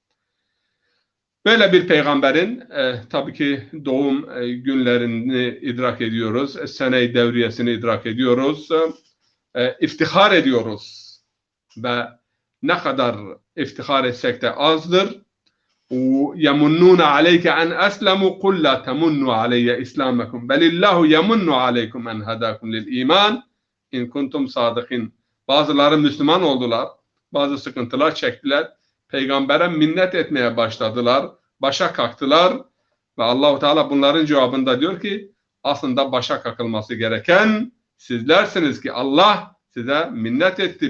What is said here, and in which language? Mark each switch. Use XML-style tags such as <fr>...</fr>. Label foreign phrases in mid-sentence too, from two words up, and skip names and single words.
<tr>Böyle bir peygamberin tabii ki doğum günlerini idrak ediyoruz. Sene-i devriyesini idrak ediyoruz. İftihar ediyoruz. Ve ne kadar iftihar etsek de azdır.</tr> <ar>يَمُنُّونَ عَلَيْكَ أَنْ أَسْلَمُوا قُلْ لَا تَمُنُّوا عَلَيَّ إِسْلَامَكُمْ بَلِ اللّٰهُ يَمُنُّ عَلَيْكُمْ أَنْ هَدَاكُمْ لِلْإِيمَانِ اِنْ كُنْتُمْ صَادِقِينَ.</ar> <tr>Bazıları Müslüman oldular. Bazı sıkıntılar çektiler. Peygambere minnet etmeye başladılar. Başa kalktılar. Ve Allah-u Teala bunların cevabında diyor ki aslında başa kakılması gereken sizlersiniz ki Allah size minnet etti.</tr>